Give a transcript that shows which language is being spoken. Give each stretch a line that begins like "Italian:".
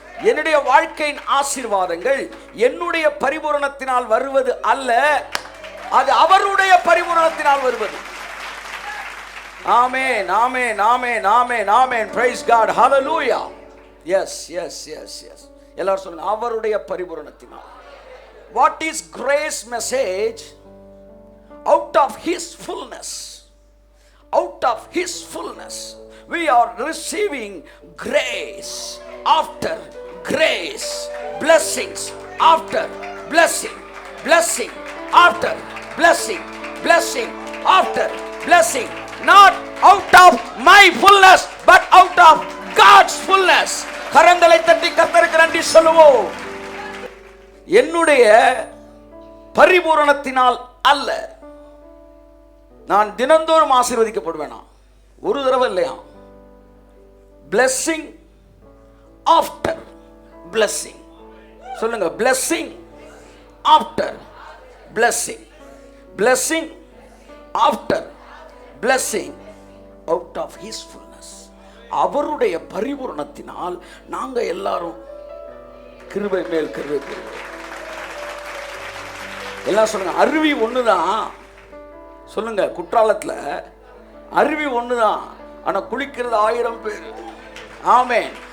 Tamil: என்னுடைய வாழ்க்கையின் ஆசீர்வாதங்கள் என்னுடைய பரிபூரணத்தினால் வருவது அல்ல, அது அவருடைய பரிபூரணத்தினால் வருவது. ஆமென், ஆமென், ஆமென், ஆமென், ஆமென்.
English: Praise God. Hallelujah. Yes, yes, yes, yes.
Tamil: எல்லாரும் சொல்லுங்க, அவருடைய பரிபூரணத்தினால்.
English: What is grace message? Out of his fullness, out of his fullness we are receiving grace after grace, blessings after blessing, blessing after blessing, blessing after blessing, not out of my fullness but out of God's fullness.
Tamil: கரங்களை தட்டி கர்த்தருக்கு நன்றி சொல்லுவோம். என்னுடைய பரிபூரணத்தினால் அல்ல, நான் தினந்தோறும் ஆசீர்வதிக்கப்படுவேனா? ஒரு தடவை இல்லையா?
English: blessing after blessing.
Tamil: சொல்லுங்க,
English: blessing after blessing, blessing after blessing out of his fullness.
Tamil: அவருடைய பரிபூரணத்தினால் நாங்க எல்லாரும் கிருபை மேல் கிருபை பெறுகிறோம். எல்லாம் சொல்லுங்க, அருவி ஒண்ணுதான். சொல்லுங்க, குற்றாலத்துல அருவி ஒண்ணுதான், ஆனா குளிக்கிறது 1000 பேர். ஆமென்.